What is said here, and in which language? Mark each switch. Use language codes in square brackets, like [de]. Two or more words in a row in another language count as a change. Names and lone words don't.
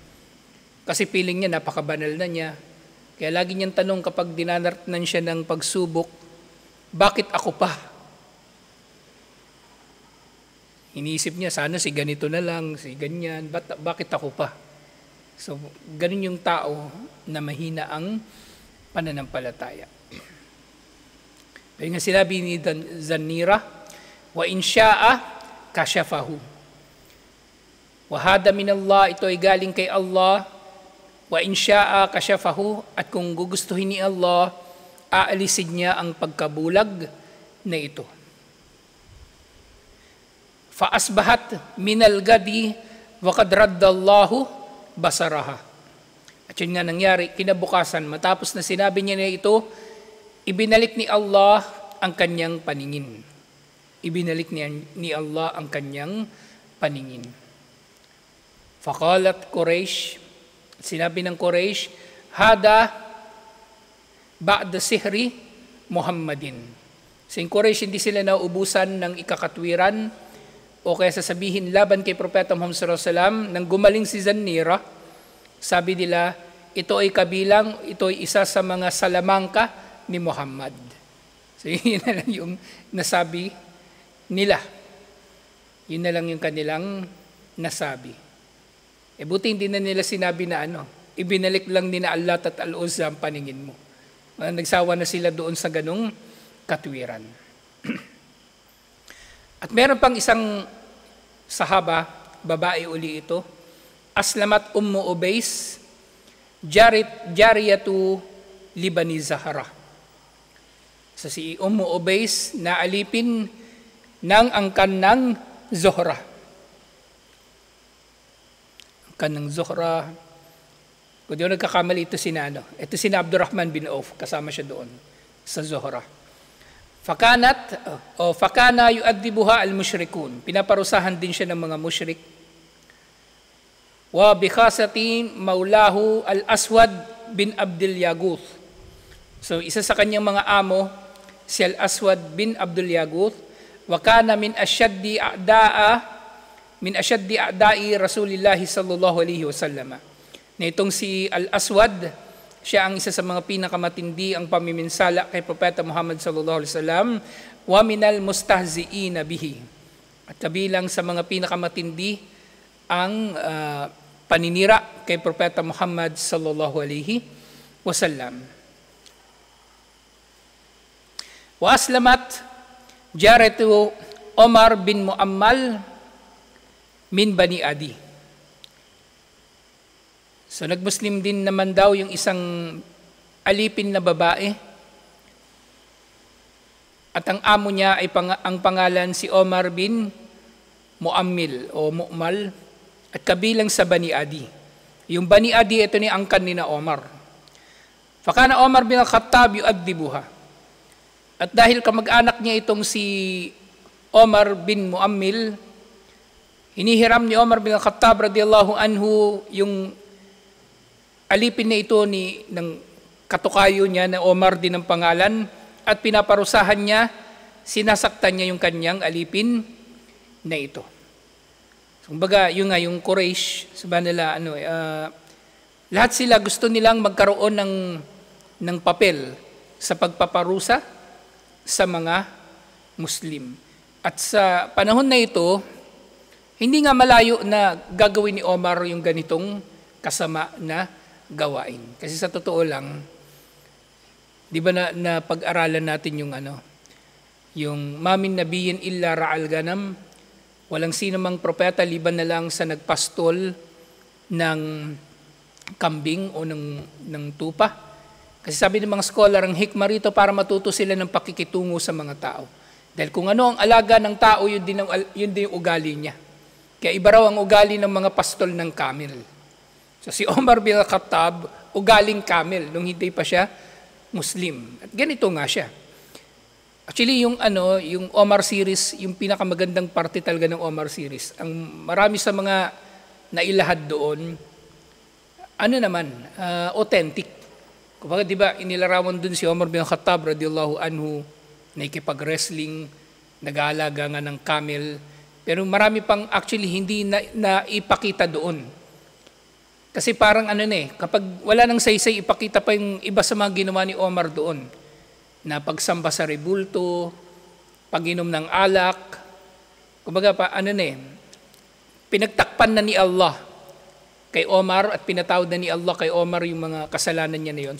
[tl] Kasi feeling niya napakabanal na niya. Kaya lagi niyang tanong kapag dinanartnan siya ng pagsubok, bakit ako pa? Iniisip niya, sana si ganito na lang, si ganyan, bakit ako pa? So, ganun yung tao na mahina ang pananampalataya. Kaya nga sinabi ni Zanira, [ar] وإن شاء كشفه. وهذا من الله, [tl] ito ay galing kay Allah. [ar] وإن شاء كشفه, [tl] at kung gugustuhin ni Allah, aalisin niya ang pagkabulag na ito. [ar] فأصبحت من الغد وقد رد الله بصرها. [tl] At yun nga nangyari, kinabukasan, matapos na sinabi niya na ito, ibinalik ni Allah ang kanyang paningin. Ibinalik ni Allah ang kanyang paningin. [ar] فقالت قريش, [tl] sinabi ng Quraysh, [ar] هذا بعض سحر محمد. [tl] Sa Quraysh, hindi sila nauubusan ng ikakatwiran o kaya sasabihin laban kay Propeta Muhammad [ar] صلى الله عليه وسلم [tl] nang gumaling si Zanira. Sabi nila, ito ay kabilang, ito ay isa sa mga salamangka ni Muhammad. So yun na lang yung nasabi nila. Yun na lang yung kanilang nasabi. Buti hindi na nila sinabi na ibinalik lang ni na Allat at Al-Uzza ang paningin mo. Nagsawa na sila doon sa ganung katwiran. At meron pang isang sahaba, babae uli ito, [ar] أسلمت أم عبيس جارية لبني زهرة. [tl] So si Ummu Ubays na alipin ng angkan ng Zohra. Angkan ng Zohra. Kung di ako nagkakamali, ito ito si Abdurrahman bin Auf, kasama siya doon sa Zohra. [ar] فكان يعذبها المشركون. [tl] Pinaparusahan din siya ng mga mushrik. [ar] وبخاصة مولاها الأسود بن عبد يغوث. [tl] So isa sa kanyang mga amo, si al-Aswad bin Abdul Yaguth, [ar] وكان من أشد أعداء رسول الله صلى الله عليه وسلم. [tl] Na itong si al-Aswad, siya ang isa sa mga pinakamatindi ang pamiminsala kay Propeta Muhammad [ar] صلى الله عليه وسلم, ومن المستهزئين به. [tl] At kabilang sa mga pinakamatindi ang paninira kay Propeta Muhammad [ar] صلى الله عليه وسلم. وأسلمت جارية عمر بن مؤمل من بني عدي. [tl] So nagmuslim din naman daw yung isang alipin na babae. At ang amo niya ay ang pangalan si Omar bin Muammil o Mu'mal at kabilang sa Bani Adi. Yung Bani Adi, ito ni angkan ni na Omar. [ar] فكان عمر بن الخطاب يعذبها. [tl] At dahil kamag-anak niya itong si Omar bin Muammil, hinihiram ni Omar bin al-Khattab [ar] رضي الله عنه [tl] yung alipin na ito ng katukayo niya na Omar din ang pangalan at pinaparusahan niya, sinasaktan niya yung kanyang alipin na ito. So, kumbaga, yung Quraysh, sabi nila, lahat sila gusto nilang magkaroon ng papel sa pagpaparusa sa mga Muslim. At sa panahon na ito, hindi nga malayo na gagawin ni Omar yung ganitong kasama na gawain. Kasi sa totoo lang, di ba na pag-aralan natin yung [ar] ما من نبي إلا رعى الغنم, [tl] walang sino mang propeta liban na lang sa nagpastol ng kambing o ng tupa. Kasi sabi ng mga scholar, ang hikmah rito para matuto sila ng pakikitungo sa mga tao. Dahil kung ano ang alaga ng tao, yun din yung ugali niya. Kaya iba raw ang ugali ng mga pastol ng camel. So So si Omar bin Khattab, ugaling camel nung hindi pa siya Muslim. At ganito nga siya. Actually, yung Omar series, yung pinakamagandang parte talaga ng Omar series, ang marami sa mga nailahad doon, authentic. Kumbaga, di ba, inilarawan dun si Omar bin Khattab [ar] رضي الله عنه, [tl] nakikipag-wrestling, nag-aalaga nga ng camel, pero marami pang actually hindi na ipakita doon. Kasi parang kapag wala nang saysay, ipakita pa yung iba sa mga ginawa ni Omar doon, na pagsamba sa rebulto, pag-inom ng alak, kumbaga pinagtakpan na ni Allah kay Omar at pinatawad na ni Allah kay Omar yung mga kasalanan niya na yun.